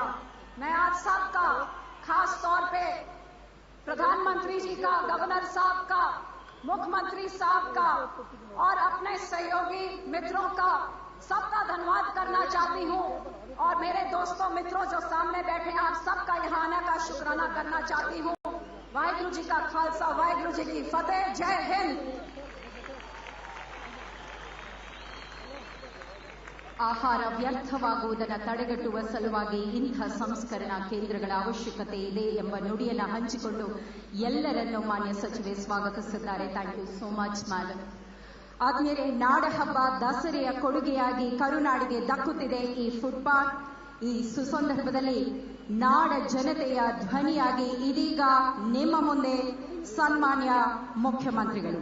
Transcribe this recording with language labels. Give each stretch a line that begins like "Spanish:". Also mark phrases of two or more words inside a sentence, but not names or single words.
Hindi: मैं आज सबका, खास तौर पे प्रधानमंत्री जी का, गवर्नर साहब का, मुख्यमंत्री साहब का और अपने सहयोगी मित्रों का सबका धन्यवाद करना चाहती हूं और मेरे दोस्तों, मित्रों जो सामने बैठे हैं, आप सबका यहां आने का शुक्राना करना चाहती हूं। वाहिगुरु जी का खालसा, वाहिगुरु जी की फतेह। जय हिंद।
Kannada: ಆಹಾರ ವ್ಯರ್ಥವಾಗುವುದನ್ನು ತಡೆಗಟ್ಟುವ ಸಲುವಾಗಿ ಇಂಥ ಸಂಸ್ಕರಣಾ ಕೇಂದ್ರಗಳ ಅವಶ್ಯಕತೆ ಇದೆ ಎಂಬ ನುಡಿಯನ್ನು ಹಂಚಿಕೊಂಡು ಎಲ್ಲರನ್ನೂ ಮಾನ್ಯ ಸಚಿವೆ ಸ್ವಾಗತಿಸಿದ್ದಾರೆ.
English: thank you so much madam.
Kannada: ಆದ್ಮೇಲೆ ನಾಡ ಹಬ್ಬ ದಸರೆಯ ಕೊಡುಗೆಯಾಗಿ ಕರುನಾಡಿಗೆ ದಕ್ಕುತ್ತಿದೆ ಈ
English: food park.
Kannada: ಈ ಸುಸಂದರ್ಭದಲ್ಲಿ ನಾಡ ಜನತೆಯ ಧ್ವನಿಯಾಗಿ ಇದೀಗ ನಿಮ್ಮ ಮುಂದೆ ಸನ್ಮಾನ್ಯ ಮುಖ್ಯಮಂತ್ರಿಗಳು.